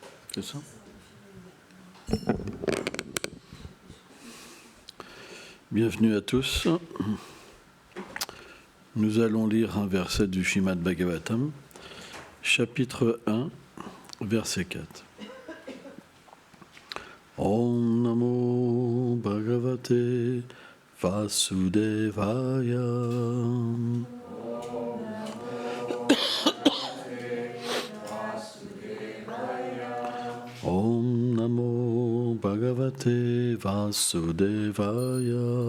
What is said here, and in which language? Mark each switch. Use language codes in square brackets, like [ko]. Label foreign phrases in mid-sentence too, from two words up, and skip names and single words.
[fr] C'est ça? Bienvenue à tous. Nous allons lire un verset du Srimad Bhagavatam, chapitre 1, verset 4. [sa] Om Namo Bhagavate Vasudevaya. Om Namo Bhagavate Vasudevaya.